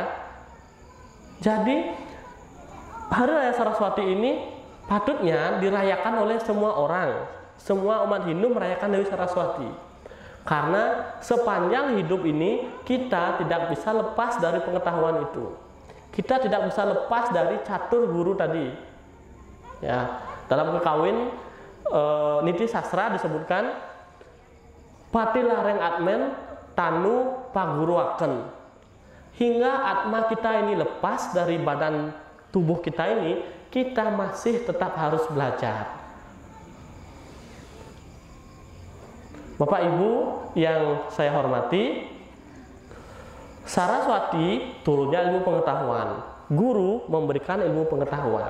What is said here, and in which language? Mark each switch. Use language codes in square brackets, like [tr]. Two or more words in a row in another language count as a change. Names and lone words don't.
[id] Jadi Hari Raya Saraswati ini patutnya dirayakan oleh semua orang, semua umat Hindu merayakan Dewi Saraswati. Karena sepanjang hidup ini kita tidak bisa lepas dari pengetahuan itu. Kita tidak bisa lepas dari catur guru tadi. Ya, dalam kekawin Niti Sastra disebutkan [kaw] patilareng atmen tanu paguruaken. [id] Hingga atma kita ini lepas dari badan tubuh kita ini, kita masih tetap harus belajar. Bapak Ibu yang saya hormati, Saraswati turunnya ilmu pengetahuan, guru memberikan ilmu pengetahuan.